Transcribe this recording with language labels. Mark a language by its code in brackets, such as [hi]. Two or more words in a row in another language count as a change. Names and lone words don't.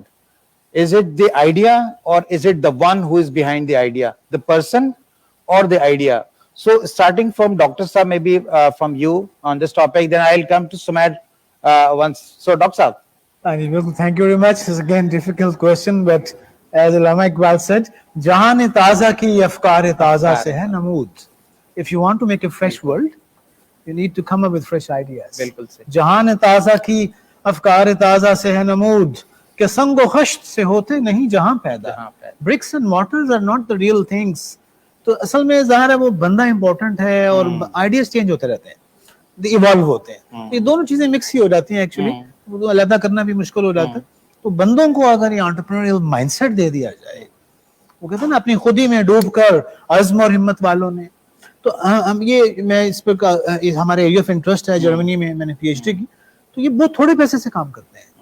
[en] Is it the idea, or is it the one who is behind the idea? The person or the idea? So starting from Dr. Saab, maybe from you on this topic, then I'll come to Sumer once. So Dr. Saab. Thank you very much. It's again difficult question, but as 𝗪cie Iqbal said, [ur] "جہان تازہ کی افکار تازہ سے ہے نمود." [en] If you want to make a fresh world, you need to come up with fresh ideas. [ur] "جہان تازہ کی افکار تازہ سے ہے نمود." کہ سنگ و خشت سے ہوتے نہیں جہاں پیدا. [en] Bricks and mortars are not the real things. [ur] تو اصل میں ظاہر ہے وہ بندہ امپورٹنٹ ہے اور [en] ideas change [ur] ہوتے رہتے ہیں, ایوالو ہوتے ہیں. یہ دونوں چیزیں مکس ہی ہو جاتی ہیں ایکچولی, وہ علیحدہ کرنا بھی مشکل ہو جاتا ہے. تو بندوں کو اگر یہ [en] entrepreneurial mind set [ur] دے دیا جائے, وہ کہتے ہیں نا اپنی خودی میں ڈوب کر عزم اور ہمت والوں نے, تو ہم یہ میں اس پہ ہمارے [en] area of interest [ur] ہے جرمنی میں نے پی ایچ ڈی کی, تو یہ بہت تھوڑے پیسے سے کام کرتے ہیں.